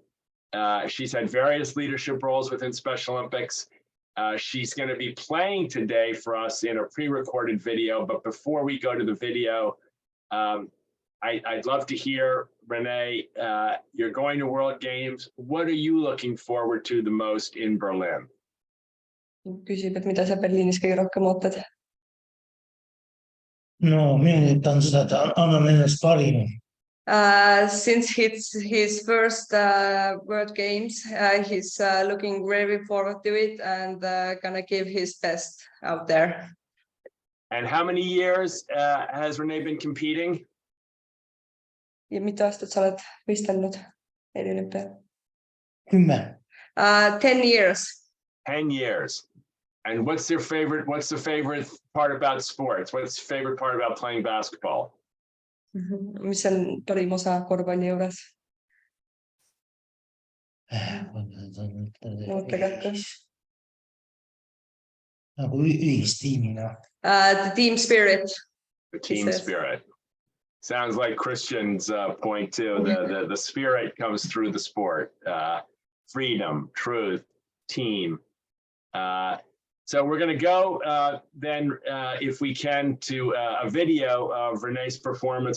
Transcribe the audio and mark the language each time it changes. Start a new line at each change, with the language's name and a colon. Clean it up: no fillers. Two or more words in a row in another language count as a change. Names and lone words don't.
English: She's had various leadership roles within Special Olympics. She's going to be playing today for us in a pre-recorded video. But before we go to the video, I'd love to hear, Renee, you're going to World Games. What are you looking forward to the most in Berlin?
Estonian: Küsib, et mida sa Berliinis kõige rohkem ootad? No, mina tahan seda, et annan endast parima.
English: Since it's his first World Games, he's looking very forward to it and gonna give his best out there. And how many years has Renee been competing?
Estonian: Ja mitu aastat sa oled võistelnud eriolümpial?
English: 10. 10 years. 10 years. And what's the favorite part about sports? What's the favorite part about playing basketball?
Estonian: Mis on parim osa korvpalli juures? Nagu ühistiimina.
English: The team spirit. The team spirit. Sounds like Christian's point too. The spirit comes through the sport. Freedom, truth, team. So we're going to go then, if we can, to a video of Renee's performance.